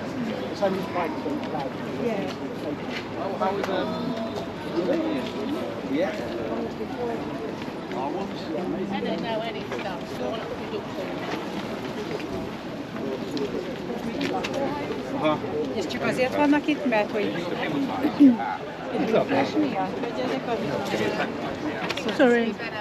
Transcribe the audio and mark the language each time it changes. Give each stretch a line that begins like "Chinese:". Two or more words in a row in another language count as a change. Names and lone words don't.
English: It's only right for the flag. Yeah. How was Yeah. I don't know any stuff, so I want to look for
Hungarian: És csak azért vannak itt, mert hogy... És miatt, hogy ezek a...
English: Sorry.